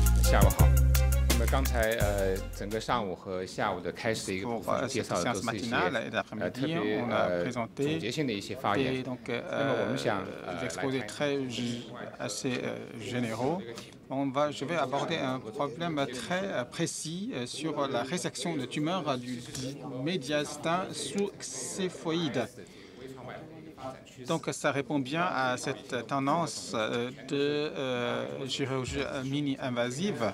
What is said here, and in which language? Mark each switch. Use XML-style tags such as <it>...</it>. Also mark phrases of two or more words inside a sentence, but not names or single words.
<zh>下午好。那么刚才整个上午和下午的开始的一个部分介绍的都是一些特别总结性的一些发言。那么我们想</zh> <fr>exposés très assez généraux. Je vais aborder un problème très précis sur la résection de tumeurs du médiastin sous-xéphoïde. Donc, ça répond bien à cette tendance de chirurgie mini-invasive.</fr>